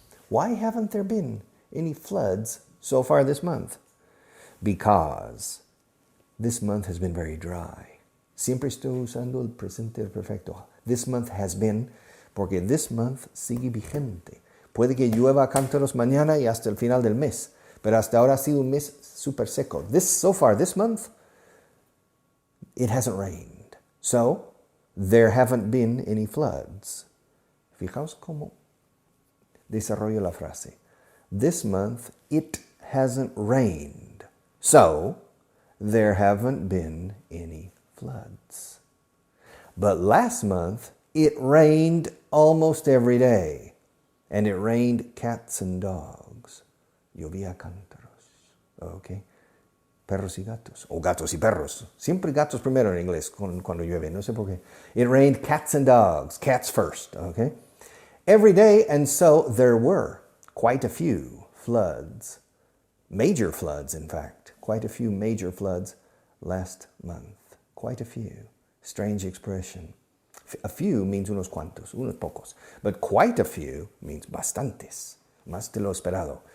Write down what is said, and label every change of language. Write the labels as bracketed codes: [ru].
[en] Why haven't there been any floods so far this month? Because this month has been very dry. [es] Siempre estoy usando el presente perfecto. [en] This month has been, [es] porque [en] this month [es] sigue vigente. Puede que llueva a cántaros mañana y hasta el final del mes, pero hasta ahora ha sido un mes súper seco. [en] So far this month, it hasn't rained. So, there haven't been any floods. [es] Fijaos cómo desarrollo la frase. [en] This month, it hasn't rained. So, there haven't been any floods. But last month, it rained almost every day. And it rained cats and dogs. [es] Llovía cántaros. Okay? Perros y gatos. O gatos y perros. Siempre gatos primero en inglés cuando llueve. No sé por qué. [en] It rained cats and dogs. Cats first. Okay? Every day, and so there were quite a few floods. Major floods, in fact. Quite a few major floods last month. Quite a few. Strange expression. A few means [es] unos cuantos, unos pocos. [en] But quite a few means [es] bastantes, más de lo esperado.